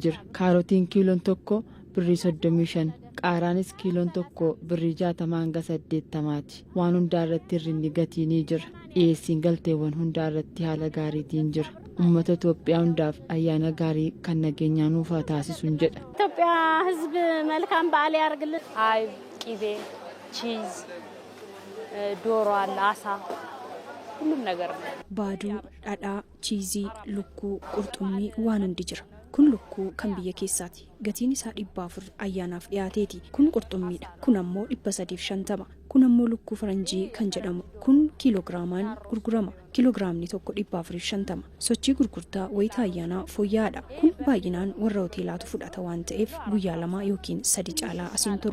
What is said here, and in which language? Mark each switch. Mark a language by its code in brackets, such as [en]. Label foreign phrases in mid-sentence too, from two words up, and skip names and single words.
[om] Kaarotiin kiiloon tokko birrii 35, qaaraanis kiiloon tokko birrii 60 hanga 80ti. Waan hundaa irratti hir'inni gatii ni jira. Dhiyeessiin galteewwan hundaa irratti haala gaariitiin jira. Uummata Itoophiyaa hundaaf ayyaana gaarii kan nageenyaa nuuf haa taasisuun jedha. [am] ኢትዮጵያ ሕዝብ መልካም በዓል ያርግልን። አይብ፣ ቂቤ፣ ቺዝ፣ ዶሮ አለ፣ አሳ ሁሉም ነገር ነው። [om] baduu, dhadhaa, chiizii, lukkuu, qurxummii waan hundi jira kun lukkuu kan biyya keessaati. Gatiin isaa 400 ayyaanaaf dhiyaateeti. Kun qurxummiidha. Kun ammoo 350. Kun ammoo lukkuu faranjii kan jedhamu. Kun kiilogiraamaan gurgurama. Kiiloogiraamni tokko 450. Sochii gurgurtaa wayita ayyaanaa fooyya'aadha. Kun baay'inaan warra hoteelaatu fudhata waan ta'eef guyyaa 2 yookiin 3 caalaa asiin turu.